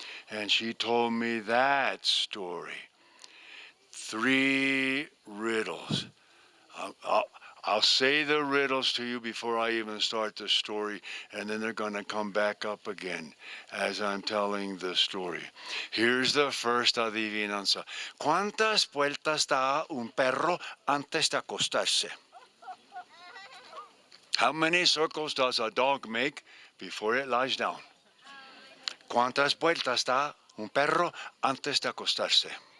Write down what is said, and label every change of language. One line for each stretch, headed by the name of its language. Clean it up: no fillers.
English: And she told me that story. Three riddles. I'll, I'll, I'll say the riddles to you before I even start the story, and then they're going to come back up again as I'm telling the story. Here's the first adivinanza.
Spanish: ¿Cuántas vueltas da un perro antes de acostarse?
English: How many circles does a dog make before it lies down?
Spanish: ¿Cuántas vueltas da un perro antes de acostarse?